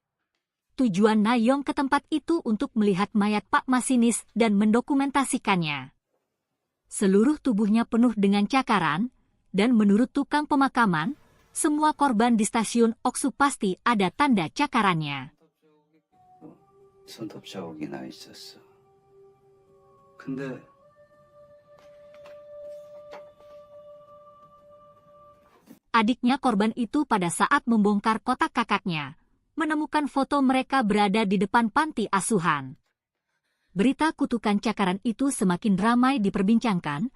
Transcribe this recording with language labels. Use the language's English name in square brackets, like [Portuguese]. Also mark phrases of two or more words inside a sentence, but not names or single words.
[Indonesian] Tujuan Na-yong ke tempat itu untuk melihat mayat Pak Masinis dan mendokumentasikannya. Seluruh tubuhnya penuh dengan cakaran, dan menurut tukang pemakaman, semua korban di stasiun Oksu pasti ada tanda cakarannya. [Korean] 손톱 자국이 나 있었어. 근데 [Indonesian] Adiknya korban itu pada saat membongkar kotak kakaknya, menemukan foto mereka berada di depan panti asuhan. Berita kutukan cakaran itu semakin ramai diperbincangkan.